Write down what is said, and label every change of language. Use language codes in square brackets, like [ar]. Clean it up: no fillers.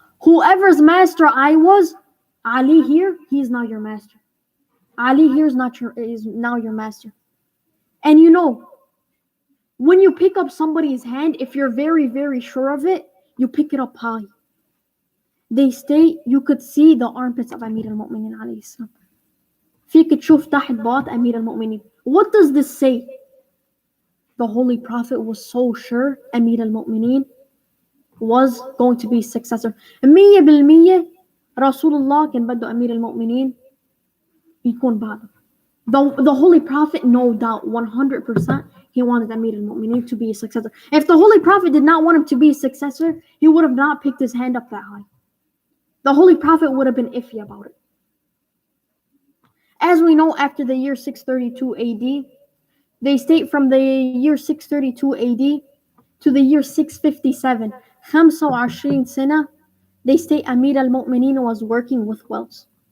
[en] Whoever's master I was, Ali here, he is now your master. Ali here is now your master. And you know, when you pick up somebody's hand, if you're very sure of it, you pick it up high. They state you could see the armpits of Amir al-Mu'mineen alayhi salam. [ar] فيك تشوف تحت باط أمير المؤمنين. [en] What does this say? The Holy Prophet was so sure Amir al-Mu'mineen was going to be successor. [ar] 100% Rasulullah كان بده أمير المؤمنين يكون بعده. [en] The Holy Prophet, no doubt, 100%, he wanted Amir al-Mu'mineen to be a successor. If the Holy Prophet did not want him to be a successor, he would have not picked his hand up that high. The Holy Prophet would have been iffy about it. As we know, after the year 632 AD, they state from the year 632 AD to the year 657, [ar] 25 سنة, [en] they state Amir al-Mu'mineen was working with wells.